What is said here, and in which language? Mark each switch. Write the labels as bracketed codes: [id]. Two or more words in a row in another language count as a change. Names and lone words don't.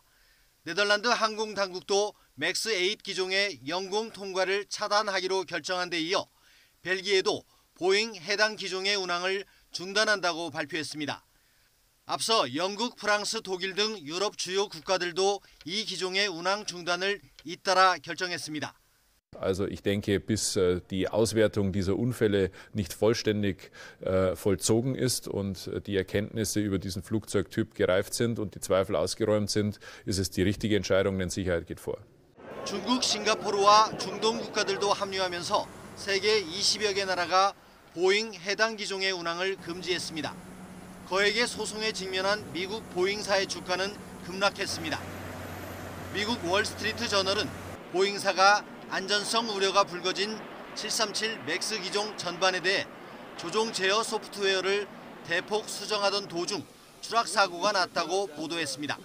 [ko] 네덜란드 항공당국도 맥스 8 기종의 영공 통과를 차단하기로 결정한 데 이어 벨기에도 보잉 해당 기종의 운항을 중단한다고 발표했습니다. 앞서 영국, 프랑스, 독일 등 유럽 주요 국가들도 이 기종의 운항 중단을 잇따라 결정했습니다. [de] Also ich denke, bis die Auswertung dieser Unfälle nicht vollständig vollzogen ist und die Erkenntnisse über diesen Flugzeugtyp gereift sind und die Zweifel ausgeräumt sind, ist es die richtige Entscheidung, denn Sicherheit geht vor. [ko] 중국, 싱가포르와 중동 국가들도 합류하면서 세계 20여 개 나라가 보잉 해당 기종의 운항을 금지했습니다. 거액의 소송에 직면한 미국 보잉사의 주가는 급락했습니다. 미국 월스트리트 저널은 보잉사가 안전성 우려가 불거진 737 맥스 기종 전반에 대해 조종 제어 소프트웨어를 대폭 수정하던 도중 추락 사고가 났다고 보도했습니다.